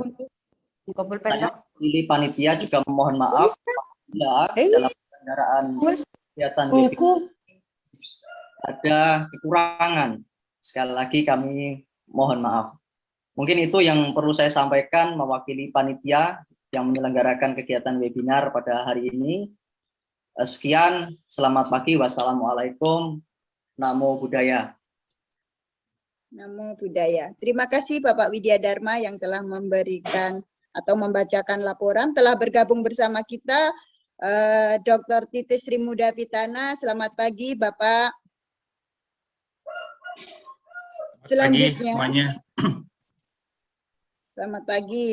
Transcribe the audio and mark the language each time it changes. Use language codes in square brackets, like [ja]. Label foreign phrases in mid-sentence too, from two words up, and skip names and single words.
[id] Ini panitia juga memohon maaf dalam penyelenggaraan kegiatan webinar ada kekurangan. Sekali lagi kami mohon maaf. Mungkin itu yang perlu saya sampaikan mewakili panitia yang menyelenggarakan kegiatan webinar pada hari ini. Sekian, selamat pagi, wassalamualaikum, [pi] namo buddhaya. Namo buddhaya. [id] Terima kasih Bapak Widya Dharma yang telah memberikan atau membacakan laporan. Telah bergabung bersama kita Dr. Titis Sri Muda Pitana. Selamat pagi Bapak. Selanjutnya, selamat pagi.